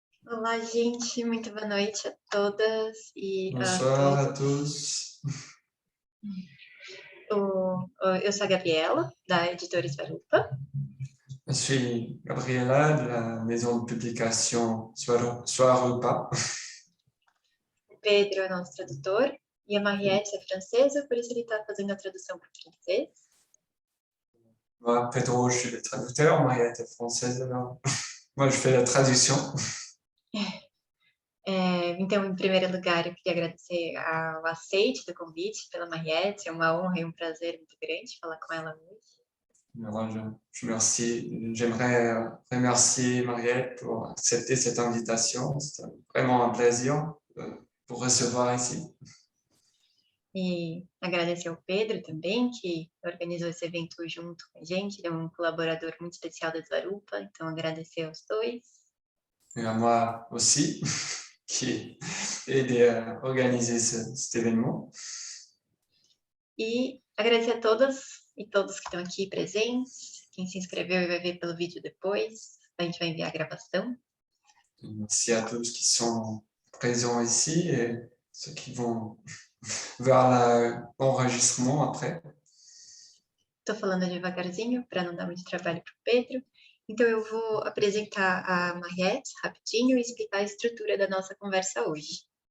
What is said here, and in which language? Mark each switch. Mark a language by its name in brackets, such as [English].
[Portuguese] Olá, gente, muito boa noite a todas e a [French] Bonsoir à [Portuguese] todos. [French] tous. [Portuguese] Eu sou a Gabriela, da Editora Svarupa. [French] Je suis Gabriela de la maison de publication Soirupa. [Portuguese] O Pedro é nosso tradutor e a Mariette é francesa, por isso ele está fazendo a tradução para o francês. [French] Moi, Pedro, je suis le traducteur. Mariette est française, alors moi, je fais la traduction. [Portuguese] Então, em primeiro lugar, eu queria agradecer ao aceite do convite pela Mariette. É uma honra e um prazer muito grande falar com ela hoje. [French] Alors, j'aimerais remercier Mariette pour accepter cette invitation. C'est vraiment un plaisir pour recevoir ici. [Portuguese] E agradecer ao Pedro também, que organizou esse evento junto com a gente. Ele é um colaborador muito especial da Svarupa, então agradecer aos dois. [French] Et à moi aussi, qui ai aidé à organiser cet événement. [Portuguese] E agradecer a todas e todos que estão aqui presentes, quem se inscreveu e vai ver pelo vídeo depois, a gente vai enviar a gravação. [French] Merci à tous qui sont présents ici et ceux qui vont vers l'enregistrement après. [Portuguese] Estou falando devagarzinho para não dar muito trabalho para o Pedro. Então eu vou apresentar a Mariette rapidinho e explicar a estrutura da nossa conversa hoje.